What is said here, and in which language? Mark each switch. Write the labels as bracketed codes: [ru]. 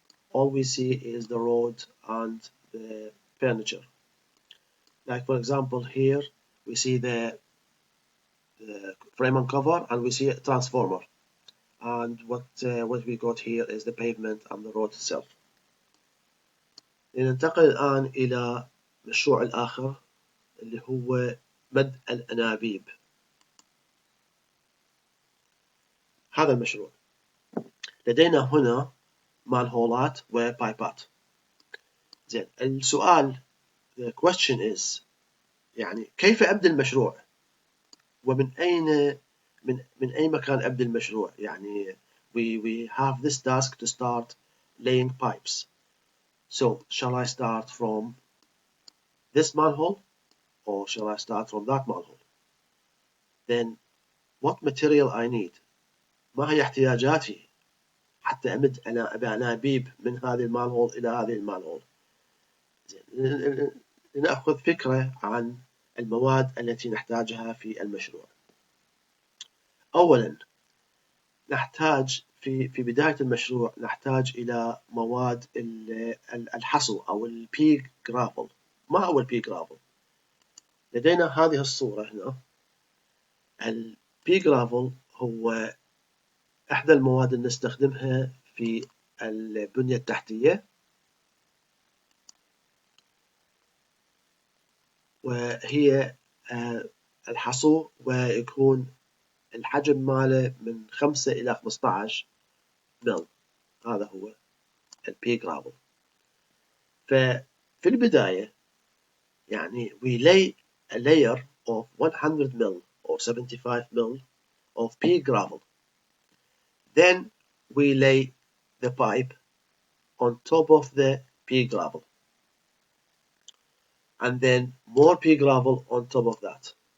[en] All we see is the road and the furniture. Like for example here, we see the frame and cover, and we see a transformer. And what we got here is the pavement and the road itself. [ar] لننتقل الآن إلى مشروع الآخر اللي هو مد الانابيب. هذا المشروع لدينا هنا مانهولات وبايبات. زين، السؤال [en] the question is [ar] يعني كيف أبدأ المشروع؟ ومن أين من أي مكان أبدأ المشروع؟ يعني [en] we have this task to start laying pipes. So shall I start from this manhole or shall I start from that manhole? Then what material I need? [ar] ما هي احتياجاتي حتى أمد أنابيب من هذه المانهول إلى هذه المانهول؟ لنأخذ فكرة عن المواد التي نحتاجها في المشروع. أولا نحتاج في بداية المشروع نحتاج إلى مواد الحصو أو البي جرافل. ما هو البي جرافل؟ لدينا هذه الصورة هنا. البي جرافل هو إحدى المواد اللي نستخدمها في البنية التحتية، وهي الحصو، ويكون الحجم ماله من 5 إلى 15 مل. هذا هو البي جرافل. ففي البداية يعني [en] we lay a layer of 100 mil or 75 mil of pea gravel. Then we lay the pipe on top of the pea gravel, and then more pea gravel on top of that.